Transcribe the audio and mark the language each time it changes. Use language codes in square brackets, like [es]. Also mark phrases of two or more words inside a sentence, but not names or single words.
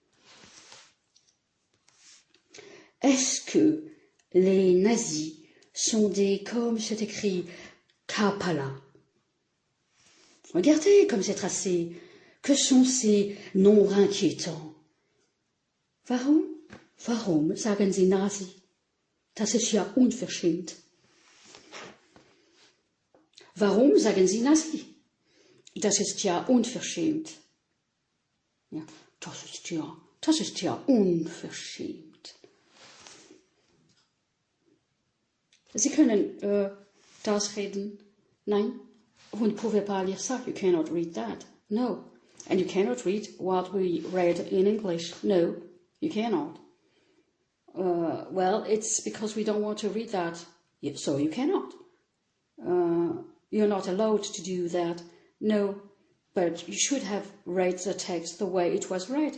[fr] Est-ce que les nazis sont des, comme c'est écrit, Kapala? Regardez comme c'est tracé. Que sont ces nombres inquiétants? [de] Warum sagen Sie Nazi? Das ist ja unverschämt. Warum sagen Sie Nazi? Das ist ja unverschämt. Ja, das ist ja unverschämt. Sie können das reden. Nein, [fr] vous ne pouvez pas lire ça. [en] You cannot read that. No. And you cannot read what we read in English. No, you cannot. Well, it's because we don't want to read that. So you cannot. You're not allowed to do that. No, but you should have read the text the way it was read.